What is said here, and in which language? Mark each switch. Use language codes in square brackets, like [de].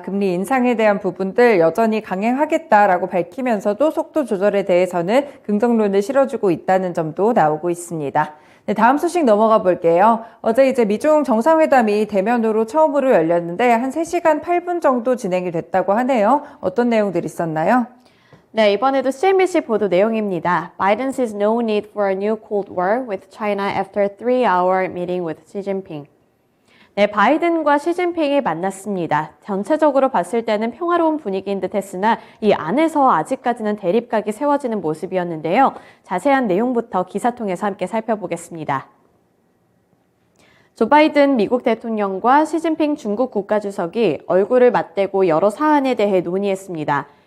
[ko] 금리 인상에 대한 부분들 여전히 강행하겠다라고 밝히면서도 속도 조절에 대해서는 긍정론을 실어주고 있다는 점도 나오고 있습니다. 네, 다음 소식 넘어가 볼게요. 어제 이제 미중 정상회담이 대면으로 처음으로 열렸는데 한 3시간 8분 정도 진행이 됐다고 하네요. 어떤 내용들이 있었나요? 네, 이번에도 CNBC 보도 내용입니다. [en] Biden sees no need for a new Cold War with China after 3-hour meeting with Xi Jinping. [ko] 네, 바이든과 시진핑이 만났습니다. 전체적으로 봤을 때는 평화로운 분위기인 듯 했으나 이 안에서 아직까지는 대립각이 세워지는 모습이었는데요. 자세한 내용부터 기사 통해서 함께 살펴보겠습니다. 조 바이든 미국 대통령과 시진핑 중국 국가주석이 얼굴을 맞대고 여러 사안에 대해 논의했습니다.